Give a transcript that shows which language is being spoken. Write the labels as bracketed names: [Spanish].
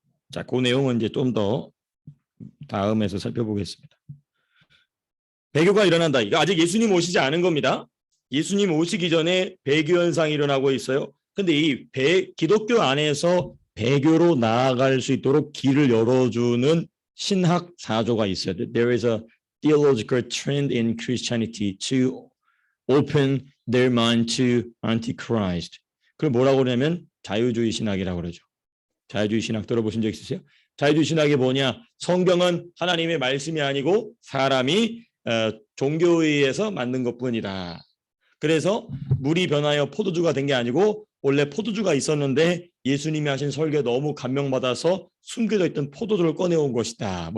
[Korean] 자, 그 내용은 이제 좀 더 다음에서 살펴보겠습니다. 배교가 일어난다. 이거 아직 예수님 오시지 않은 겁니다. 예수님 오시기 전에 배교 현상이 일어나고 있어요. 근데 이 기독교 안에서 배교로 나아갈 수 있도록 길을 열어주는 신학 사조가 있어요. [English] There is a theological trend in Christianity to open their mind to Antichrist. [Korean] 그걸 뭐라고 그러냐면 자유주의 신학이라고 그러죠. 자유주의 신학 들어보신 적 있으세요? 자유주의 신학이 뭐냐? 성경은 하나님의 말씀이 아니고 사람이 종교에 의해서 만든 것뿐이다. 그래서 물이 변하여 포도주가 된 게 아니고 원래 포도주가 있었는데 예수님이 하신 설교에 너무 감명받아서 숨겨져 있던 포도주를 꺼내온 것이다.